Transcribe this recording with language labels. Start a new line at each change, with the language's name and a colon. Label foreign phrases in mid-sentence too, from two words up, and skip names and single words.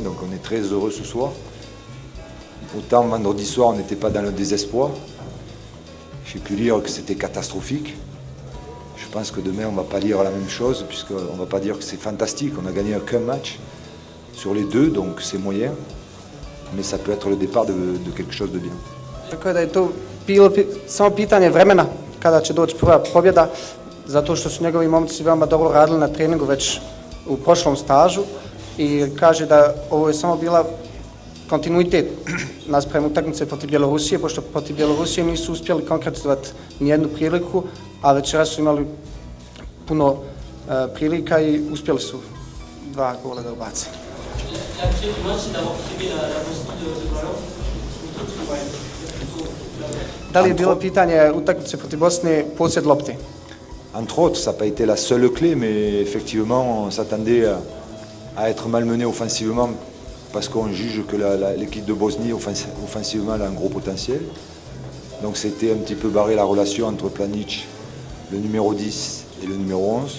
French: Donc on est très heureux ce soir. Autant vendredi soir, on n'était pas dans le désespoir. J'ai pu lire que c'était catastrophique. Je pense que demain, on ne va pas lire la même chose, puisqu'on ne va pas dire que c'est fantastique. On n'a gagné qu'un match sur les 2, donc c'est moyen. Mais ça peut être le départ de quelque chose de bien.
Bosnian: Tako da je to bilo samo pitanje vremena kada će doći prva pobjeda, zato što su njegovi momci veoma dobro radili na treningu već u prošlom stažu i kaže da ovo je samo bila kontinuitet naspram utakmice protiv Bjelorusije, pošto protiv Bjelorusije nisu uspjeli konkretizovati nijednu priliku, a večeras su imali puno prilika i uspjeli su 2 gola da ubace. Da li je bilo pitanje utakmice protiv Bosne posjed lopte?
French: Entre autres, ça n'a pas été la seule clé, mais effectivement, on s'attendait à être malmené offensivement parce qu'on juge que l'équipe de Bosnie, offensivement, elle a un gros potentiel. Donc c'était un petit peu barré la relation entre Pjanić, le numéro 10 et le numéro 11.